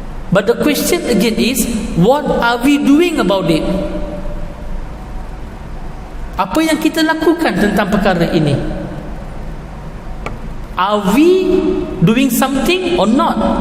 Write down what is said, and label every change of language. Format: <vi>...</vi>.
<en>But the question again is, what are we doing about it?</en> <ms>Apa yang kita lakukan tentang perkara ini?</ms> <en>Are we doing something or not?</en>